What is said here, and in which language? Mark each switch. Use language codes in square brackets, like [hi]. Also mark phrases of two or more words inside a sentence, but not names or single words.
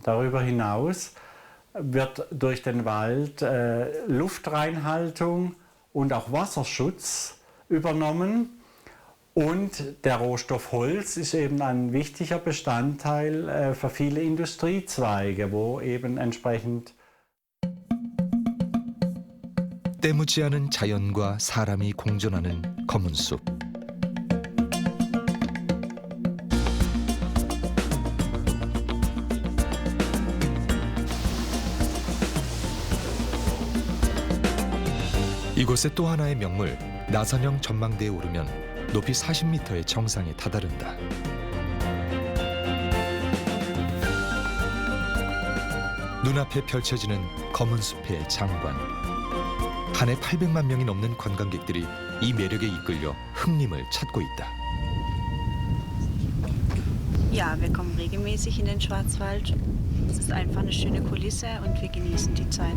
[de] Darüber hinaus wird durch den Wald Luftreinhaltung und auch Wasserschutz übernommen. Und der Rohstoff Holz ist eben ein wichtiger Bestandteil für viele Industriezweige, wo eben entsprechend [ko] 때묻지 않은 자연과 사람이 공존하는 검은 숲. 이곳의 또 하나의 명물 나선형 전망대에 오르면 높이 40m의 정상에 다다른다. 눈앞에 펼쳐지는 검은 숲의 장관. 한 해 800만 명이 넘는 관광객들이 이 매력에 이끌려 흥림을 찾고 있다. [de] Ja, wir kommen regelmäßig in den Schwarzwald. Es ist einfach eine schöne Kulisse und wir genießen die Zeit.